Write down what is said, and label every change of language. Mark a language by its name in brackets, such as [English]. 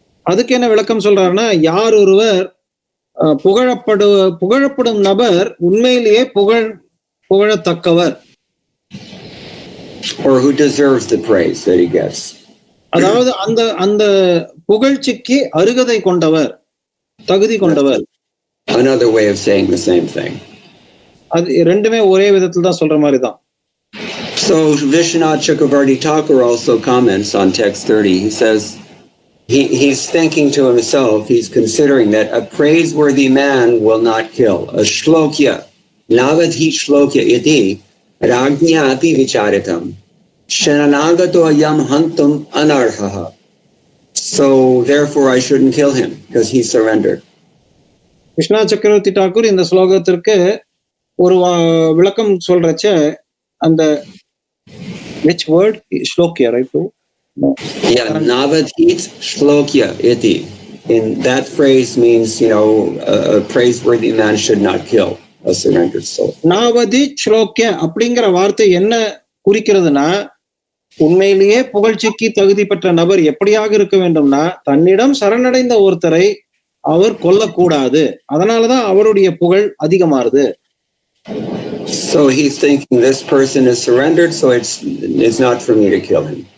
[Tamil] அதுக்கு என்ன விளக்கம் சொல்றாருன்னா, யார் ஒருவர் புகழப்படும் நபர் உண்மையிலேயே புகழத்தக்கவர். [English] Or who deserves the praise that he gets. [Tamil] அதாவது அந்த புகழ்ச்சிக்கு அருகதை கொண்டவர், தகுதி கொண்டவர். [English] Another way of saying the same thing. [Tamil] அது ரெண்டுமே ஒரே விதத்துல தான் சொல்ற மாதிரி தான். [English] So Vishwanath Chakravarti Thakur also comments on text 30. He says he's thinking to himself, he's considering that a praiseworthy man will not kill. [Sanskrit] A shlokya, navadhi shlokya iti ragnya api vicharitam sharanagato yam hantum anarhaha. [English] So therefore I shouldn't kill him because he surrendered. [Tamil] Viswanath சக்கரவர்த்தி டாக்கூர் இந்த ஸ்லோகத்திற்கு ஒரு விளக்கம் சொல்றச்ச அந்த [English] which word shlokya, right? [Sanskrit] Yeah, navadhit shlokya iti. [English] In that phrase means, a praiseworthy man should not kill a surrendered soul. [Sanskrit] navadhit shlokya [Tamil] அப்படிங்கிற வார்த்தை என்ன குறிக்கிறதுனா, உண்மையிலேயே புகழ்ச்சிக்கு தகுதி பெற்ற நபர் எப்படியாக இருக்க வேண்டும்னா, தன்னிடம் சரணடைந்த ஒருத்தரை அவர் கொல்லக்கூடாது. அதனாலதான் அவருடைய புகழ் அதிகமாறுது. [English] So he's thinking this person is surrendered, so it's not for me to kill him.